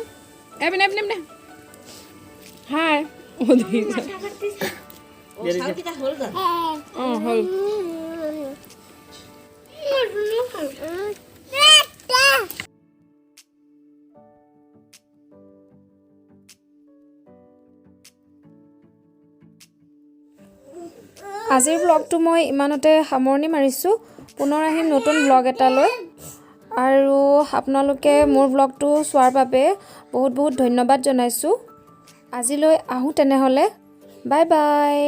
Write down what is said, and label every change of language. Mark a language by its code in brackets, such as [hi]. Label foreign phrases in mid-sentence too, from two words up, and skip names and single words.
[id] Pindah. Hai. Oh, bisa. Oh, kita hold kan? Oh, hold. [as] আজিৰ ব্লগটো মই ইমানতে সামৰণি মাৰিছোঁ পুনৰ আহিম নতুন ব্লগ এটালৈ আৰু আপোনালোকে মোৰ ব্লগটো চোৱাৰ বাবে বহুত বহুত ধন্যবাদ জনাইছোঁ আজিলৈ আহোঁ তেনেহ'লে বাই বাই